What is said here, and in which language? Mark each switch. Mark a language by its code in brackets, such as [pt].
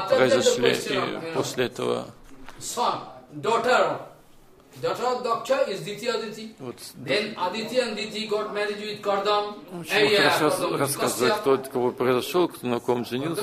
[ru] произошли, и после этого [en] сон, daughter. Daughter of Daksha is Diti-адити. Then Aditi and Diti got married with Kardam. [ru] Сейчас рассказываю, кто от кого произошел, кто на ком женился.